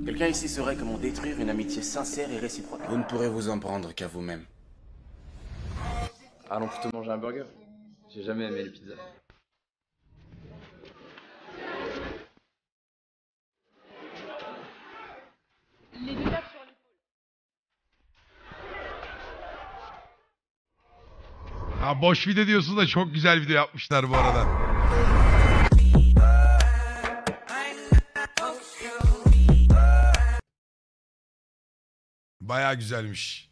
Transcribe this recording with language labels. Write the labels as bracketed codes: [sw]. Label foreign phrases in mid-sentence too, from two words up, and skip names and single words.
[fr] Quelqu'un ici saurait comment détruire une amitié sincère et réciproque. vous ne pourrez vous en prendre qu'à vous-même. Allons plutôt manger un burger. J'ai jamais aimé les pizzas. Les deux tapes sur l'épaule. [tr] Ha boş video diyorsun da çok güzel video yapmışlar bu arada. Baya güzelmiş.